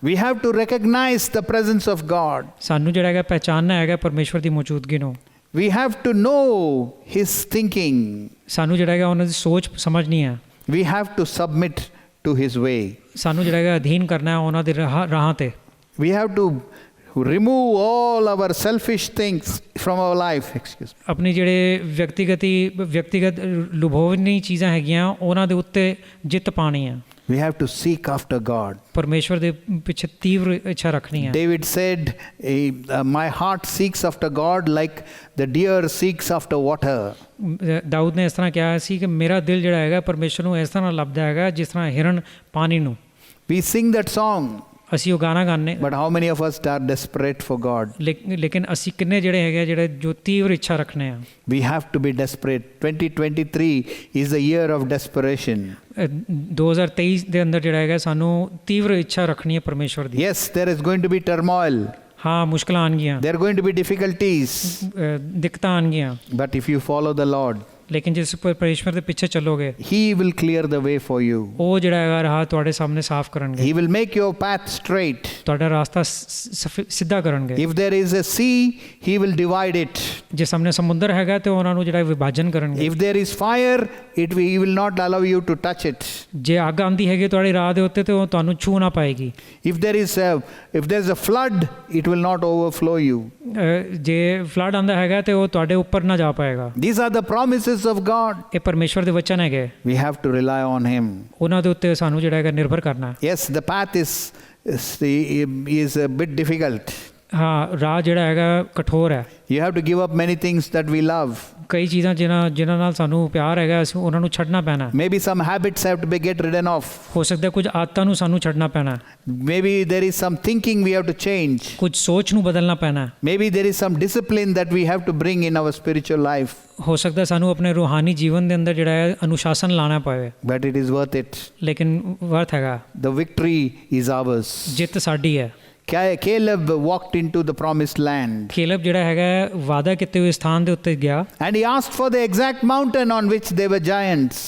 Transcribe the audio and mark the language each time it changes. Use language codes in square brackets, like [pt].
[en] We have to recognize the presence of God. [pa] ਸਾਨੂੰ ਜਿਹੜਾ ਹੈਗਾ ਪਹਿਚਾਨਣਾ ਹੈਗਾ ਪਰਮੇਸ਼ਵਰ ਦੀ ਮੌਜੂਦਗੀ ਨੂੰ। [en] We have to know His thinking. [pa] ਸਾਨੂੰ ਜਿਹੜਾ ਹੈਗਾ ਉਹਨਾਂ ਦੀ ਸੋਚ ਸਮਝਣੀ ਹੈ। [en] We have to submit to His way. [pa] ਸਾਨੂੰ ਜਿਹੜਾ ਹੈਗਾ ਅਧੀਨ ਕਰਨਾ ਹੈ ਉਹਨਾਂ ਦੇ ਰਾਹਾਂ ਤੇ। [en] We have to remove all our selfish things from our life. Excuse me. [pa] ਆਪਣੀ ਜਿਹੜੇ ਵਿਅਕਤੀਗਤ ਲੁਭਾਵਨੀ ਚੀਜ਼ਾਂ ਹੈਗੀਆਂ ਉਹਨਾਂ ਦੇ ਉੱਤੇ ਜਿੱਤ ਪਾਣੀ ਹੈ। [en] We have to seek after God. [pa] ਪਰਮੇਸ਼ਵਰ ਦੇ ਪਿੱਛੇ ਤੀਵਰ ਇੱਛਾ ਰੱਖਣੀ ਹੈ। [en] David said, my heart seeks after God like the deer seeks after water. [pa] Dawood ਨੇ ਇਸ ਤਰ੍ਹਾਂ ਕਿਹਾ ਸੀ ਕਿ ਮੇਰਾ ਦਿਲ ਜਿਹੜਾ ਹੈਗਾ ਪਰਮੇਸ਼ਵਰ ਨੂੰ ਇਸ ਤਰ੍ਹਾਂ ਲੱਭਦਾ ਹੈਗਾ ਜਿਸ ਤਰ੍ਹਾਂ ਹਿਰਨ ਪਾਣੀ ਨੂੰ। [en] We sing that song. [pa] ਅਸੀਂ ਉਹ ਗਾਣਾ ਗਾਉਂਦੇ। [en] But how many of us are desperate for God? [pa] ਲੇਕਿਨ ਅਸੀਂ ਕਿੰਨੇ ਜਿਹੜੇ ਹੈਗੇ ਜਿਹੜੇ ਜੋ ਤੀਵਰ ਇੱਛਾ ਰੱਖਣੇ ਆ। [en] We have to be desperate. 2023 is the year of desperation. [pa] 2023 ਦੇ ਅੰਦਰ ਜਿਹੜਾ ਹੈਗਾ ਸਾਨੂੰ ਤੀਵਰ ਇੱਛਾ ਰੱਖਣੀ ਹੈ ਪਰਮੇਸ਼ਵਰ ਦੀ। [en] Yes, there is going to be turmoil. [pa] ਹਾਂ ਮੁਸ਼ਕਲਾਂ ਆਉਣਗੀਆਂ। [en] There are going to be difficulties. [pa] ਦਿੱਕਤਾਂ ਆਉਣਗੀਆਂ। [en] But if you follow the Lord, [pa] ਲੇਕਿਨ ਜਿਸ ਪਰਮੇਸ਼ਵਰ ਦੇ ਪਿੱਛੇ ਚੱਲੋਗੇ [en] He will clear the way for you. [pa] ਉਹ ਜਿਹੜਾ ਹੈਗਾ ਰਾਹ ਤੁਹਾਡੇ ਸਾਹਮਣੇ ਸਾਫ਼ ਕਰਨਗੇ। [en] He will make your path straight. [pa] ਤੁਹਾਡਾ ਰਾਸਤਾ ਸਿੱਧਾ ਕਰਨਗੇ। [en] If there is a sea, He will divide it. [pa] ਜੇ ਸਾਹਮਣੇ ਸਮੁੰਦਰ ਹੈਗਾ ਤੇ ਉਹਨਾਂ ਨੂੰ ਜਿਹੜਾ ਵਿਭਾਜਨ ਕਰਨਗੇ। [en] If there is fire, He will not allow you to touch it. [pa] ਜੇ ਅੱਗ ਆਉਂਦੀ ਹੈਗੀ ਤੁਹਾਡੀ ਰਾਹ ਦੇ ਉੱਤੇ ਤੇ ਉਹ ਤੁਹਾਨੂੰ ਛੂਹ ਨਾ ਪਾਏਗੀ। [en] If there is a flood, it will not overflow you. [pa] ਜੇ ਫਲੱਡ ਆਉਂਦਾ ਹੈਗਾ ਤੇ ਉਹ ਤੁਹਾਡੇ ਉੱਪਰ ਨਾ ਜਾ ਪਾਏਗਾ। [en] These are the promises of God. [pa] ਇਹ ਪਰਮੇਸ਼ਵਰ ਦੇ ਵਚਨ ਹੈਗੇ। [en] We have to rely on Him. [pa] ਉਹਨਾਂ ਦੇ ਉੱਤੇ ਸਾਨੂੰ ਜਿਹੜਾ ਹੈਗਾ ਨਿਰਭਰ ਕਰਨਾ। [en] Yes, the path is a bit difficult. [pa] ਹਾਂ ਰਾਹ ਜਿਹੜਾ ਹੈਗਾ ਕਠੋਰ ਹੈ। [en] You have to give up many things that we love. [pa] ਕਈ ਚੀਜ਼ਾਂ ਜਿਨ੍ਹਾਂ ਨਾਲ ਸਾਨੂੰ ਪਿਆਰ ਹੈਗਾ ਅਸੀਂ ਉਹਨਾਂ ਨੂੰ ਛੱਡਣਾ ਪੈਣਾ। [en] Maybe some habits have to be get ridden off. [pa] ਹੋ ਸਕਦਾ ਕੁਝ ਆਦਤਾਂ ਨੂੰ ਸਾਨੂੰ ਛੱਡਣਾ ਪੈਣਾ। [en] Maybe there is some thinking we have to change. [pa] ਕੁਝ ਸੋਚ ਨੂੰ ਬਦਲਣਾ ਪੈਣਾ। [en] Maybe there is some discipline that we have to bring in our spiritual life. [pa] ਹੋ ਸਕਦਾ ਸਾਨੂੰ ਆਪਣੇ ਰੂਹਾਨੀ ਜੀਵਨ ਦੇ ਅੰਦਰ ਜਿਹੜਾ ਹੈ ਅਨੁਸ਼ਾਸਨ ਲਾਣਾ ਪਵੇ। [en] But it is worth it. [pa] ਲੇਕਿਨ ਵਰਥ ਹੈਗਾ। [en] The victory is ours. [pa] ਜਿੱਤ ਸਾਡੀ ਹੈ। [en] Caleb walked into the promised land. [pa] ਕੇਲਬ ਜਿਹੜਾ ਹੈਗਾ ਵਾਅਦਾ ਕੀਤੇ ਹੋਏ ਸਥਾਨ ਦੇ ਉੱਤੇ ਗਿਆ। [en] And he asked for the exact mountain on which they were giants.